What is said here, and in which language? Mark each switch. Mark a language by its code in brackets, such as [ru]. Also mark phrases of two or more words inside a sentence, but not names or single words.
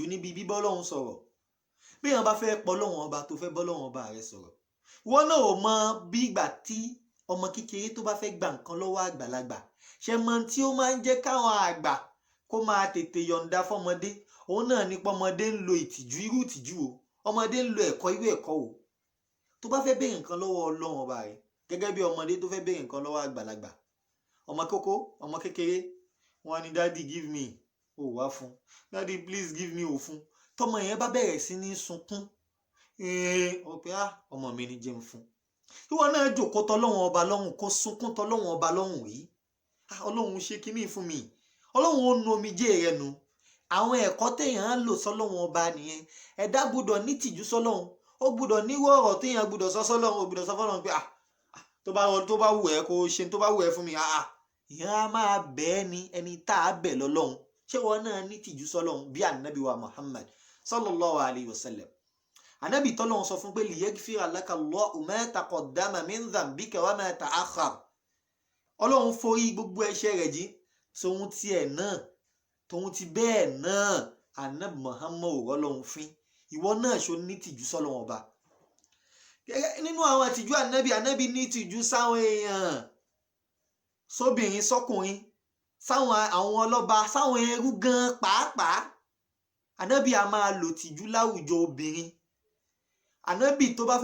[yo] níbi bíbọ́ Ọlọ́run sọ̀rọ̀ bí èèyàn bá fẹ́ pọ̀ Ọlọ́run ọba tó fẹ́ bọ́ Ọlọ́run ọba rẹ̀ sọ̀rọ̀ ìwọ náà ò mọ bí ìgbà tí ọmọ kékeré tó bá fẹ́ gba nǹkan lọ́wọ́ àgbàlagbà ṣe mọ tí ó máa ń jẹ́ káwọn àgbà kó máa tètè yọ̀ǹda fọ́mọdé òun náà ní pọ́mọdé ń lo ìtìjú irú ìtìjú o ọmọdé ń lo ẹ̀kọ́ irú ẹ̀kọ́ o tó bá fẹ́ béèrè nǹkan lọ́wọ́ Ọlọ́run ọba rẹ̀ gẹ́gẹ́ bí ọmọdé tó fẹ́ béèrè nǹkan lọ́wọ́ àgbàlagbà ọmọ kékeré wọn ni [en] daddy give me [yo] ò wá fún [en] daddy please give me [yo] ò fún tọmọ yẹn bá bẹ̀rẹ̀ sí ní sunkún ó pé ọmọ mi ní jẹun fún ìwọ náà jòkó tọlọ́run ọba lọ́hùn kó sunkún tọlọ́run ọba lọ́hùn yìí Ọlọ́run ṣe kíní fún mi Ọlọ́run ó nu omijé rẹ nu àwọn ẹ̀kọ́ téèyàn ń lò sọ́lọ́run ọba nìyẹn ẹ̀dá gbọ́dọ̀ ní tìjú sọ́lọ́run ó gbọ́dọ̀ níwọ ọ̀rọ̀ téèyàn gbọ́dọ̀ sọ sọ́lọ́run ó gbọ́dọ̀ sọ fọ́lọ́run pé tó bá wù ẹ́ kó ṣe tó bá wù ẹ́ fún mi ìyẹn á máa bẹ́ẹ̀ ni ẹni tá a bẹ̀ lọ́lọ́run ṣé wọn náà ní tìjú sọ́lọ́run bí ànábì wa Muhammad [ar] صلى الله عليه وسلم [yo] ànábì tọ́lọ́run sọ fún pé [ar] ليغفر لك الله ما تقدم من ذنبك وما تأخر [yo] Ọlọ́run forí gbogbo ẹ̀ṣẹ̀ rẹ̀ jì tòun ti bẹ́ẹ̀ náà ànábì Muhammad Ọlọ́run fín ìwọ náà ṣó ní tìjú sọ́lọ́run ọba nínú àwọn àtìjú ànábì ní tìjú sáwọn èèyàn sóbìnrin sọkùnrin sáwọn àwọn ọlọ́ba sáwọn ẹrú gan pàápàá ànábì a máa lò tìjú láwùjọ obìnrin ànábì tó bá